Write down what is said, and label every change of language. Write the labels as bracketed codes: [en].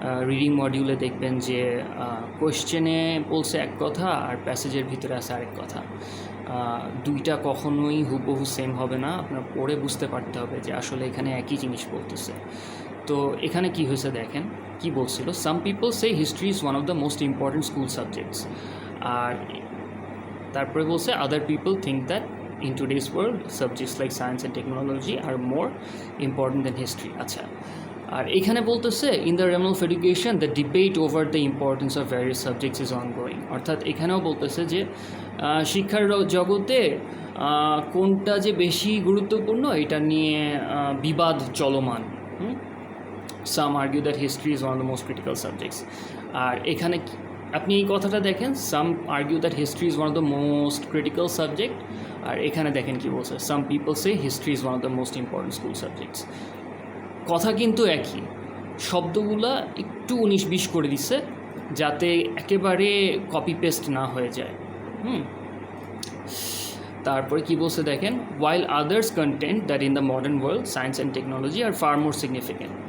[bn] Reading মডিউলে দেখবেন যে কোয়েশ্চেনে বলছে এক কথা আর প্যাসেজের ভিতরে আছে আরেক কথা। দুইটা কখনোই হুবহু সেম হবে না, আপনার পড়ে বুঝতে পারতে হবে যে আসলে এখানে একই জিনিস বলতেছে। তো এখানে কি হয়েছে দেখেন, কি বলছিল, [en] Some people say history is one of the most important school subjects. [bn] আর তারপরে বলছে [en] Other people think that in today's world subjects like science and technology are more important than history. [bn] আচ্ছা, আর এখানে বলতেছে [en] in the realm of education the debate over the importance of various subjects is ongoing। [bn] অর্থাৎ এখানেও বলতেছে যে শিক্ষার জগতে কোনটা যে বেশি গুরুত্বপূর্ণ এটা নিয়ে বিবাদ চলমান। [en] Some argue that history is one of the most critical subjects। [bn] আর এখানে আপনি এই কথাটা দেখেন, [en] some argue that history is one of the most critical subject, [bn] আর এখানে দেখেন কি বলছে, [en] Some people say history is one of the most important school subjects. [bn] কথা কিন্তু একই, শব্দগুলা একটু 19-20 করে দিচ্ছে যাতে একেবারে কপি পেস্ট না হয়ে যায়। তারপরে কি বলছে দেখেন, [en] while others contend that in the modern world science and technology are far more significant।